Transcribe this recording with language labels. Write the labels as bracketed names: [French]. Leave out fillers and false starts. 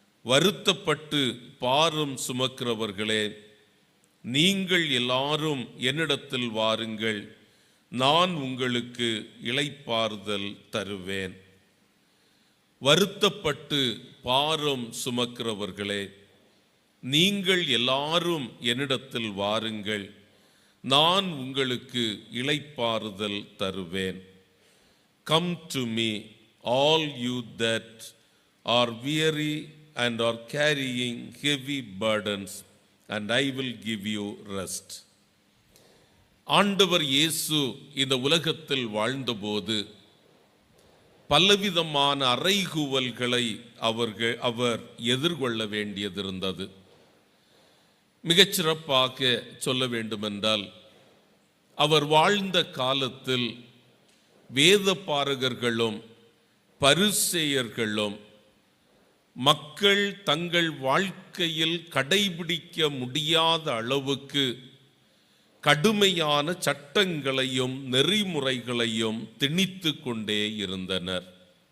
[Tamil] வருத்தப்பட்டு பாரம் சுமக்கிறவர்களே, நீங்கள் எல்லாரும் என்னிடத்தில் வாருங்கள், நான் உங்களுக்கு இளைப்பாறுதல் தருவேன். வருத்தப்பட்டு பாரம் சுமக்கிறவர்களே, நீங்கள் எல்லாரும் என்னிடத்தில் வாருங்கள், நான் உங்களுக்கு இளைப்பாறுதல் தருவேன். [English] Come to me, all you that are weary and are carrying heavy burdens, and I will give you rest. [Tamil] ஆண்டவர் இயேசு இந்த உலகத்தில் வாழ்ந்தபோது பலவிதமான அறைகூவல்களை அவர் எதிர்கொள்ள வேண்டியதிருந்தது. மிகச்சிறப்பாக சொல்ல வேண்டுமென்றால், அவர் வாழ்ந்த காலத்தில் வேதபாரகர்களும் பரிசேயர்களும் மக்கள் தங்கள் வாழ்க்கையில் கடைபிடிக்க முடியாத அளவுக்கு கடுமையான சட்டங்களையும் நெறிமுறைகளையும் திணித்து கொண்டே இருந்தனர்.